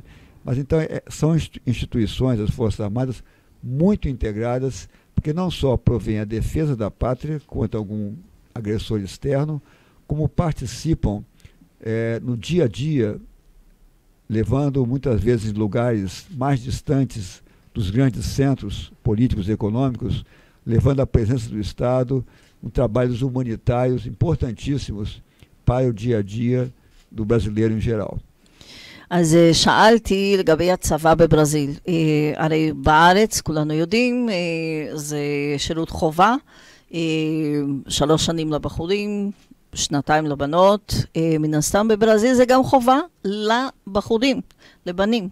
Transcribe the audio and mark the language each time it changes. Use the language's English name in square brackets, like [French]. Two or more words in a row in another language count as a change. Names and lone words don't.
[Portuguese] Mas então são instituições, as Forças Armadas, muito integradas, porque não só provém a defesa da pátria contra algum agressor externo, como participam no dia a dia, levando muitas vezes em lugares mais distantes dos grandes centros políticos e econômicos, levando a presença do Estado, trabalhos humanitários importantíssimos para o dia a dia do brasileiro em geral. [Hebrew] אז שאלתי לגבי הצבא בברזיל. הרי בארץ, כולנו יודעים, זה שירות חובה, 3 שנים לבחורים, 2 לבנות. מן הסתם בברזיל זה גם חובה לבחורים, לבנים.